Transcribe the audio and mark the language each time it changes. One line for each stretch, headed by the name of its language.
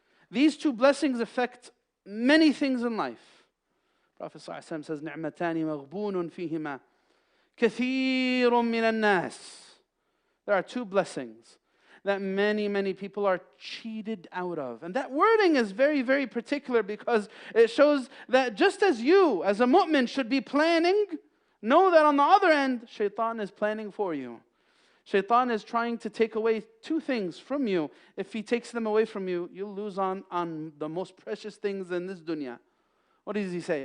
English: These two blessings affect many things in life. Prophet ﷺ says,
Arabic: نِعْمَتَانِ مَغْبُونٌ فِيهِمَا كَثِيرٌ مِّنَ النَّاسِ.
English: There are two blessings that many, many people are cheated out of. And that wording is very, very particular because it shows that just as you, as a mu'min, should be planning, know that on the other end, shaitan is planning for you. Shaitan is trying to take away two things from you. If he takes them away from you, you'll lose on the most precious things in this dunya. What does he say?